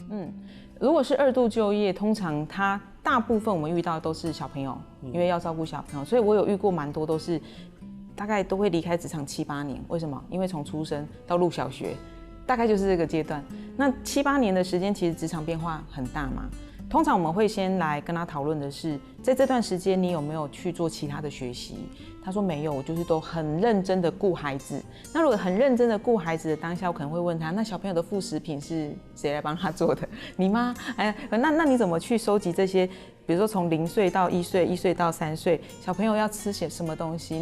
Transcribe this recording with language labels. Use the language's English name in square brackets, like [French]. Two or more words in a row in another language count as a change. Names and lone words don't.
[Chinese] 如果是二度就業，通常它大部分我們遇到的都是小朋友，因為要照顧小朋友，所以我有遇過蠻多都是大概都會離開職場7、8年。為什麼？因為從出生到入小學。大概就是這個階段，那7、8年的時間，其實職場變化很大嘛。通常我們會先來跟他討論的是，在這段時間你有沒有去做其他的學習？他說沒有，我就是都很認真的顧孩子。那如果很認真的顧孩子的當下，我可能會問他，那小朋友的副食品是誰來幫他做的？你嗎？那你怎麼去收集這些？比如說從0歲到1歲，1歲到3歲，小朋友要吃些什麼東西？